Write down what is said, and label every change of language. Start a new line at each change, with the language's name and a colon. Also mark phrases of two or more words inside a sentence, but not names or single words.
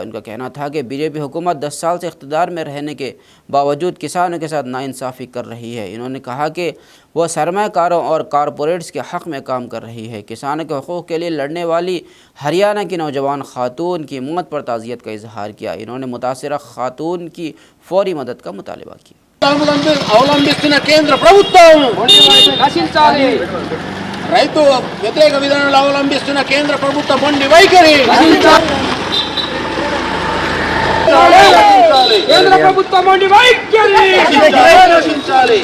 Urdu: ان کا کہنا تھا کہ BJP حکومت 10 سال سے اقتدار میں رہنے کے باوجود کسانوں کے ساتھ ناانصافی کر رہی ہے۔ انہوں نے کہا کہ وہ سرمایہ کاروں اور کارپوریٹس کے حق میں کام کر رہی ہے۔ کسانوں کے حقوق کے لیے لڑنے والی ہریانہ کی نوجوان خاتون کی موت پر تعزیت کا اظہار کیا۔ انہوں نے متاثرہ خاتون کی فوری مدد کا مطالبہ کیا۔
Telugu: అవలంబిస్తున్న కేంద్ర ప్రభుత్వం నశించాలి. రైతు వ్యతిరేక విధానాలు అవలంబిస్తున్న కేంద్ర ప్రభుత్వ మొండి వైఖరి నశించాలి. కేంద్ర ప్రభుత్వ మొండి వైఖరి నశించాలి.